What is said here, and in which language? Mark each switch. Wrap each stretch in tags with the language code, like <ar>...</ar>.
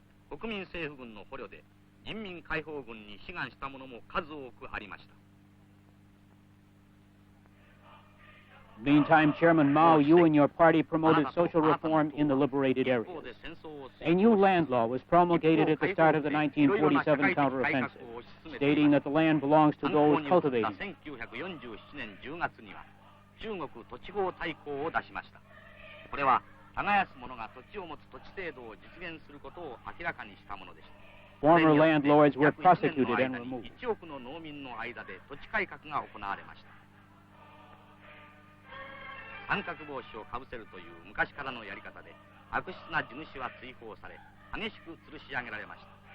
<ja>国民政府軍の捕虜で人民解放軍に志願した者も数多くありました。</ja> <en>Meantime, Chairman Mao, you and your party promoted social reform in the liberated areas. A new land law was promulgated at the start of the 1947 counteroffensive, stating that the land belongs to those cultivating it.</en> <ja>1947年10月には中国土地法大綱を出しました。これは耕す者が土地を持つ土地制度を実現することを明らかにしたものでした。</ja> <en>Former landlords were prosecuted and removed.</en> <ja>1億の農民の間で土地改革が行われました。三角帽子をかぶせるという昔からのやり方で悪質な地主は追放され激しく吊るし上げられました。</ja>